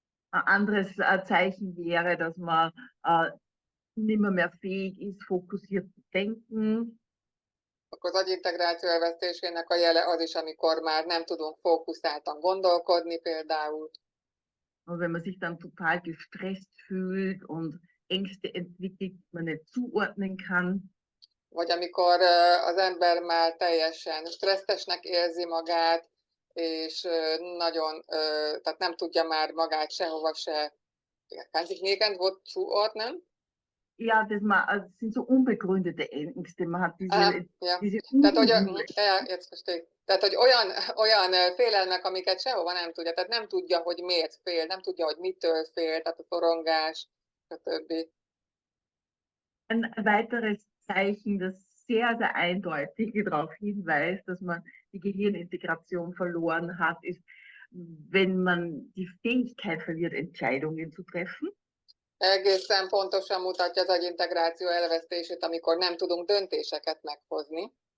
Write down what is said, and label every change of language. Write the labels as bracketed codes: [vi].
[de] Ein anderes Zeichen wäre, dass man nicht mehr fähig ist, fokussiert zu denken. [hu] Akkor az agyintegráció elvesztésének a jele az is, amikor már nem tudunk fókuszáltan gondolkodni például. [de] Und wenn man sich dann total gestresst fühlt und Ängste entwickelt, die man nicht zuordnen kann. [hu] Vagy amikor az ember már teljesen stresszesnek érzi magát, és nagyon, tehát nem tudja már magát sehova se. [de] Kann sich nirgendwo zuordnen? Ja, das sind so unbegründete Ängste. Man hat diese [hu] Tehát, hogy, [de] jetzt verstehe. [hu] Tehát, hogy olyan félelmek, amiket sehova nem tudja. Tehát nem tudja, hogy miért fél, nem tudja, hogy mitől fél, tehát a szorongás, stb. [de] Ein weiteres Zeichen, das sehr, sehr eindeutig darauf hinweist, dass man die Gehirnintegration verloren hat, ist, wenn man die Fähigkeit verliert, Entscheidungen zu treffen. [hu] Egészen pontosan mutatja az agyintegráció elvesztését, amikor nem tudunk döntéseket meghozni.